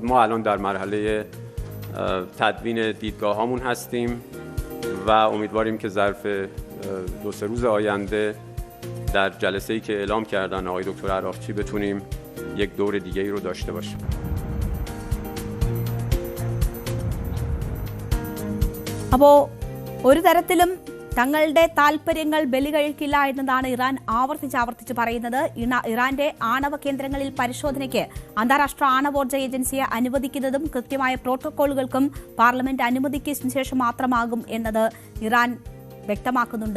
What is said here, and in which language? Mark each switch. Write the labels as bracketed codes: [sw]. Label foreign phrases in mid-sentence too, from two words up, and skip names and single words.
[fa] ما الان در مرحله تدوین دیدگاه‌هامون هستیم و امیدواریم که ظرف 2-3 روز آینده در جلسه‌ای که اعلام کردن آقای دکتر عراقچی بتونیم یک دور دیگه‌ای رو داشته باشیم. [ml] അപ്പോൾ ഒരു തരത്തിലും തങ്ങളുടെ താൽപര്യങ്ങൾ ബലികഴിക്കില്ല എന്നതാണ് ഇറാൻ ആവർത്തിച്ച് പറയുന്നത്. ഇറാന്റെ ആണവ കേന്ദ്രങ്ങളിൽ പരിശോധനയ്ക്ക് അന്താരാഷ്ട്ര ആണവോർജ്ജ ഏജൻസിയെ അനുവദിക്കുന്നതും കൃത്യമായ പ്രോട്ടോക്കോളുകൾക്കും പാർലമെന്റ് അനുമതിക്ക് ശേഷം മാത്രമാകും എന്നത് ഇറാൻ വ്യക്തമാക്കുന്നുണ്ട്.